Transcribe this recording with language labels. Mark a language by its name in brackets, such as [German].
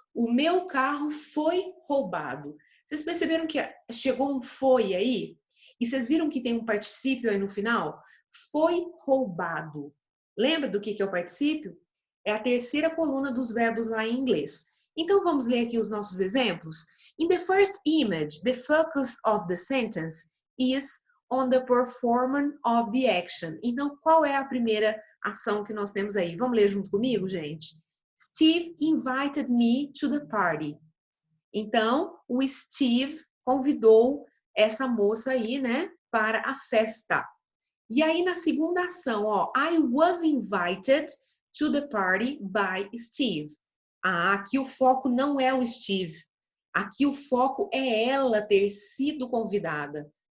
[Portuguese] O meu carro foi roubado. Vocês perceberam que chegou um foi aí? E vocês viram que tem um particípio aí no final? Foi roubado. Lembra do que é o particípio? É a terceira coluna dos verbos lá em inglês. Então, vamos ler aqui os nossos exemplos? [English] In the first image, the focus of the sentence is on the performance of the action. [Portuguese] Então, qual é a primeira ação que nós temos aí? Vamos ler junto comigo, gente? [English] Steve invited me to the party. [Portuguese] Então, o Steve convidou essa moça aí, né, para a festa. E aí, na segunda ação, ó, [English] I was invited to the party by Steve. [Portuguese] Ah, aqui o foco não é o Steve. Aqui o foco é ela ter sido convidada.